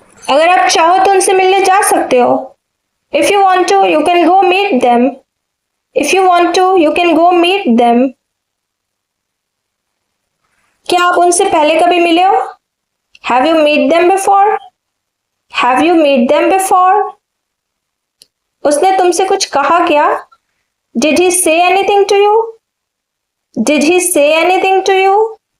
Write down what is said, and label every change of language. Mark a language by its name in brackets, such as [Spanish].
[Hindi] अगर आप चाहो तो उनसे मिलने जा सकते हो. [English] If you want to, you can go meet them. If you want to, you can go meet them. [Hindi] क्या आप उनसे पहले कभी मिले हो? [English] Have you met them before? Have you met them before? [Hindi] उसने तुमसे कुछ कहा क्या? [English] Did he say anything to you? Did he say anything to you?